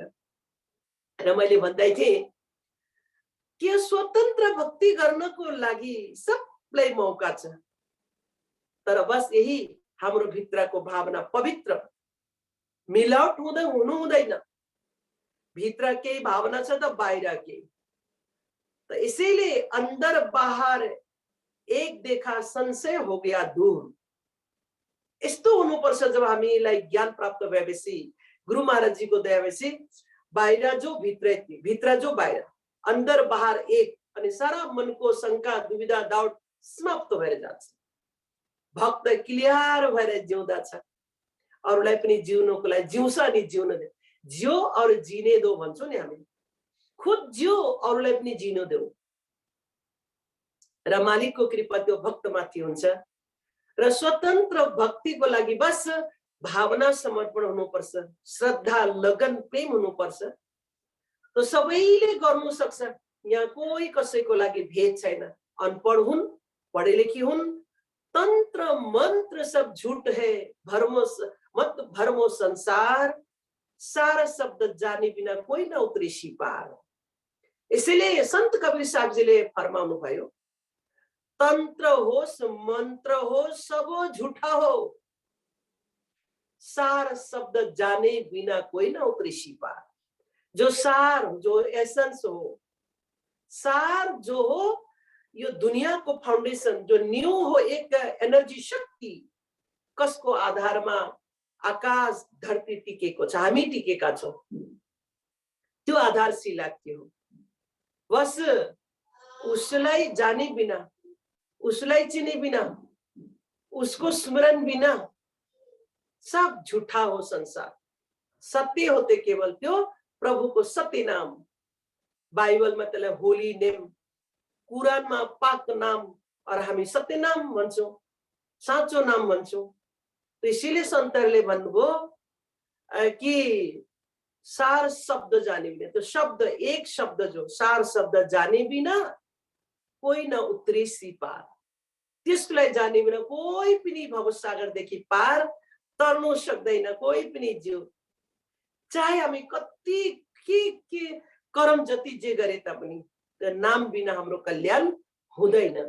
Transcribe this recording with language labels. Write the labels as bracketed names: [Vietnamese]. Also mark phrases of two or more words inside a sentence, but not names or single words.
[Nepali] र मैले भन्दै थिएँ कि स्वतन्त्र भक्ति गर्नको लागि सबलाई मौका छ, तर बस यही हाम्रो भित्रको भावना पवित्र, मिलावट हुनु हुँदैन। भित्र केही भावना छ त बाहिर केही, [Hindi] तो इसीलिए अंदर बाहर एक देखा संशय हो गया दूर। [Nepali] यस्तो हुनुपर्छ जब हामीलाई ज्ञान प्राप्त भएपछि, गुरु महाराज जी को दयापछि, बाहिर जो भित्र जो बाहिर, [Hindi] अंदर बाहर एक, [Nepali] अनि सारा मनको शंका दुविधा डाउट समाप्त भएर जान्छ। भक्त क्लियर भएर जिउँदा छ, अरूलाई पनि जिउनको लागि जिउँछ अनि जिउन दे, [Hindi] जियो और जीने दो [Nepali] भन्छौ नि हामी, खुद जियो अरूलाई पनि जिन देऊ। र मालिकको कृपा त्यो भक्तमाथि हुन्छ। र स्वतन्त्र भक्तिको लागि बस भावना समर्पण हुनुपर्छ, श्रद्धा लगन प्रेम हुनुपर्छ। तो सबैले गर्नु सक्छ, यहाँ कोही कसैको लागि भेद छैन। अनपढ हुन्, पढे लेखी हुन्, [Hindi] तंत्र मंत्र सब झूठ है, मत भरमो संसार, सारा शब्द जाने बिना कोई न उतरे पार। [Nepali] इसलिए संत कबीर साहब जी ले फरमाउनु भयो, तंत्र होस् मंत्र हो सबो झूठा हो, [Hindi] सार शब्द जाने बिना कोई न उतरे पार। [Nepali] जो सार, जो एसेंस हो, सार जो हो, यो दुनिया को फाउंडेशन जो न्यू हो, एक एनर्जी शक्ति, कसको आधारमा आकाश धरती टिकेको छ, हामी टिकेका छौं, त्यो आधारशिला के हो। बस उसलाई जाने बिना, उसलाई चिने बिना, उसको स्मरण बिना सब झूठा हो संसार। [Hindi] सत्य होते केवल [Nepali] त्यो प्रभु को सत्य नाम, बाइबल में त्यसलाई होली नेम, कुरान में पाक नाम, और हामी सत्य नाम भन्छौं, साँचो नाम भन्छौं। [Hindi] तो इसीलिए [Nepali] संतहरूले भन्नुभयो कि सार शब्द जाने बिना, तो शब्द एक शब्द जो सार शब्द जाने बिना [Hindi] कोई न उत्रे पार, [Nepali] त्यसलाई जाने बिना कोही पनि भवसागरदेखि पार तर्नु सक्दैन कोही पनि जीव। चाहे हामी कति के कर्म जति जे गरे तापनि नाम बिना हाम्रो कल्याण हुँदैन।